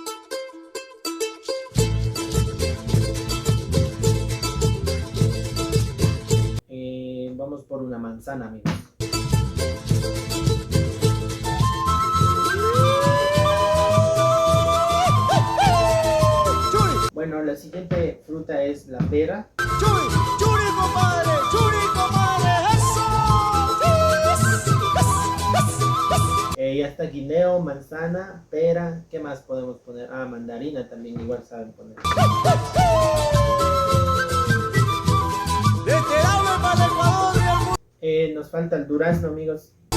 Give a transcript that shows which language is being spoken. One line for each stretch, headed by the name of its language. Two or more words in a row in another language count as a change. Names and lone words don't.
Spanish: Vamos por una manzana, amigos. Bueno, la siguiente fruta es la pera. ¡Churi! ¡Churi, compadre! ¡Churi, compadre! ¡Eso! Ya está guineo, manzana, pera. ¿Qué más podemos poner? Ah, mandarina también igual saben poner. Nos falta el durazno, amigos.